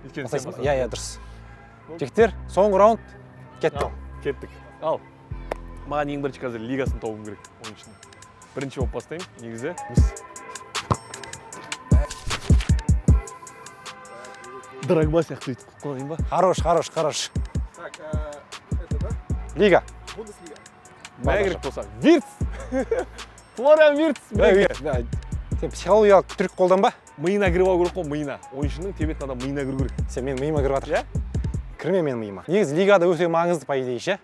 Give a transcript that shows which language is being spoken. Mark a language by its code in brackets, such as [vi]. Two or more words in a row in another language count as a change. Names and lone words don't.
[kk] Иә, дұрыс. Жігіттер, соңғы раунд кетті. Кеттік. Ал. Маған ең бірінші қазір лигасын тауым керек ойыншыны. Бірінші болып бастаймын, негізі. Драгба сияқты өйтіп қойғайын ба? Хорош. [ru] Так, это да? [kk] Лига. Бундеслига. Бәе керек болса. Вирц! Флориан Вирц! Сен психологиялық түрік қолданба? Миына кіріп алу керек қой, миына. Ойыншының тебетін адам миына кіру керек. Сен мен миыма кіріп жатыр. Иә? Кірме мен миыма. Негізі лигада өте маңызды [ru] по идее [kk] ше.